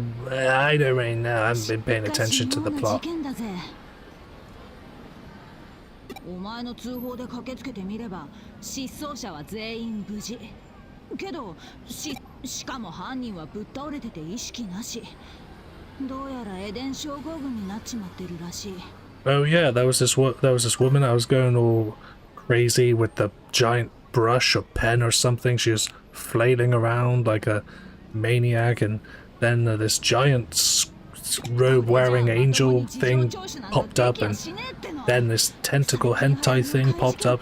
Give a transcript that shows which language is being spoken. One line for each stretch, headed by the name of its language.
English: I don't really know. I haven't been paying attention to the plot.
Japanese: お前の通報で駆けつけてみれば失踪者は全員無事けどしかも犯人はぶっ倒れてて意識なしどうやらエデン症候群になっちまってるらしい
English: Oh yeah, that was this woman. I was going all crazy with the giant brush or pen or something. She was flailing around like a maniac, and then this giant robe-wearing angel thing popped up, and then this tentacle hentai thing popped up.